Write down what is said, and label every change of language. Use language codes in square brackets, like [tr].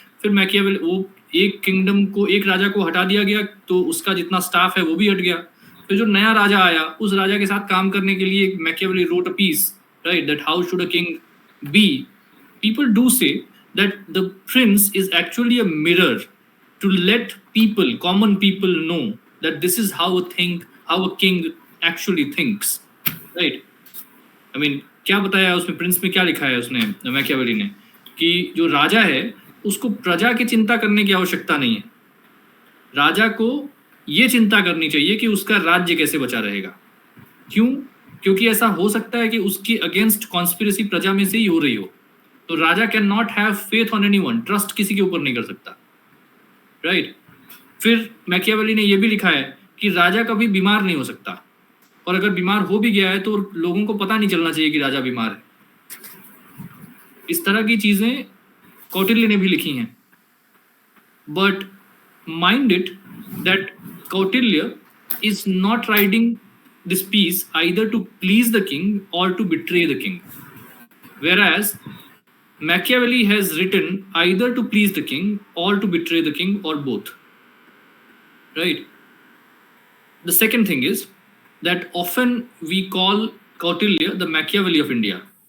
[hi] फिर मैकियावेली, वो एक किंगडम को, एक राजा को हटा दिया गया तो उसका जितना स्टाफ है वो भी हट गया. फिर जो नया राजा आया, उस राजा के साथ काम करने के लिए Machiavelli [en] wrote a piece, right, that how should a king be. People do say that the prince is actually a mirror to let people, common people, know that this is how a king actually thinks, right? I mean, [hi] क्या बताया उसमें, Prince में क्या लिखा है उसने, Machiavelli ने, कि जो राजा है उसको प्रजा की चिंता करने की आवश्यकता नहीं है. राजा को ये चिंता करनी चाहिए कि उसका राज्य कैसे बचा रहेगा. क्यों? क्योंकि ऐसा हो सकता है कि उसकी अगेंस्ट कॉन्स्पिरेसी प्रजा में से ही हो रही हो. तो राजा [en] can not have faith on anyone, [hi] trust किसी के ऊपर नहीं कर सकता. राइट. फिर मैकियावेली ने यह भी लिखा है कि राजा कभी बीमार नहीं हो सकता, और अगर बीमार हो भी गया है तो लोगों को पता नहीं चलना चाहिए कि राजा बीमार है. इस तरह की चीजें कौटिल्य ने भी लिखी हैं. [en] But mind it that Kautilya is not writing this piece either to please the king और to betray the king, whereas Machiavelli has written either to please the king or to betray the king, or both. Right. The second thing is that often we call Kautilya the Machiavelli of India.